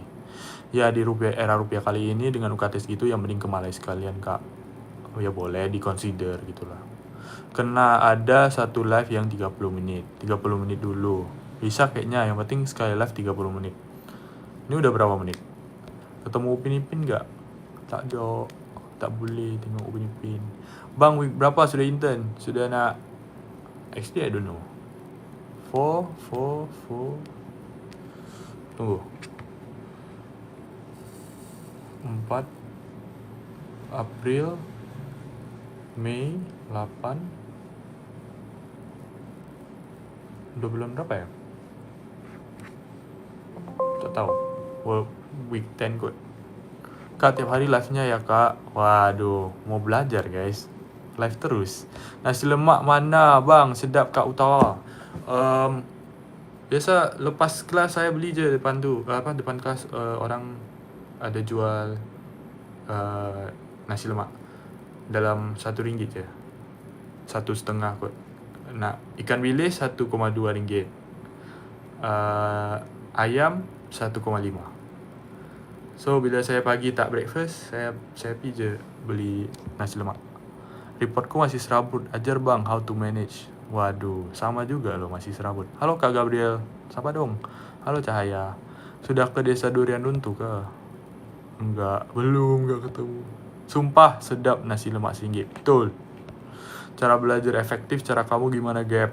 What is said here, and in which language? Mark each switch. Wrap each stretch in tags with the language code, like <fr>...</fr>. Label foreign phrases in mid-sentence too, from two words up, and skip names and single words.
<id>Ya di era rupiah kali ini dengan UKT segitu yang mending ke Malaysia sekalian kak.</id> <ms>Ya boleh di-consider gitu lah. Kena ada satu live yang 30 menit dulu.</ms> <id>Bisa kayaknya, yang penting sekali live 30 menit. Ini udah berapa menit? Ketemu Upin Ipin gak?</id> <ms>Tak do, tak boleh tengok Upin Ipin.</ms> <id>Bang, week berapa sudah intern?</id> <ms>Sudah nak XD,</ms> <en>I don't know. 4 tunggu 4 April, Mei, 8.</en> <id>Udah bulan berapa ya?</id> <ms>Tak tahu. week 10 kot.</ms> <id>Kak tiap hari live-nya ya kak. Waduh, mau belajar guys. Live terus.</id> <ms>Nasi lemak mana bang? Sedap Kak Utawa. Biasa lepas kelas saya beli je depan tu. Depan kelas orang ada jual nasi lemak dalam RM1 je. 1,5 kot. Nak ikan bilis RM1,2. Ayam 1,5. So bila saya pagi tak breakfast, saya pergi je beli nasi lemak. Reportku masih serabut. Ajar bang</ms> <en>how to manage.</en> <id>Waduh, sama juga loh masih serabut. Halo Kak Gabriel, sapa dong. Halo Cahaya.</id> <ms>Sudah ke desa Durian Runtuh ke?</ms> <id>Enggak, belum, enggak ketemu.</id> <ms>Sumpah sedap nasi lemak RM1. Betul.</ms> <id>Cara belajar efektif, cara kamu gimana Gap?</id>